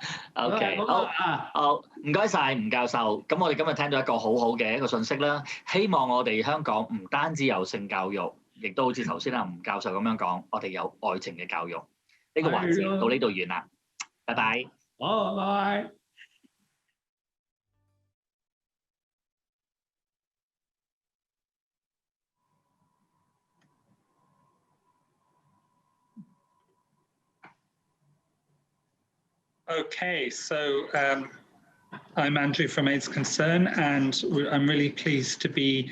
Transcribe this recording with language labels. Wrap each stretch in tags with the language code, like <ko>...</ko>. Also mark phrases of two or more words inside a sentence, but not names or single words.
<yue>OK， 好，唔該晒吳教授。咁我哋今日聽咗一個好好嘅一個信息啦。希望我哋香港唔單止有性教育，亦都好似頭先阿吳教授咁樣講，我哋有愛情嘅教育。呢個環節到呢度完啦，拜拜。好，拜拜。</yue> <en>Okay, so I'm Andrew from AIDS Concern, and I'm really pleased to be</en>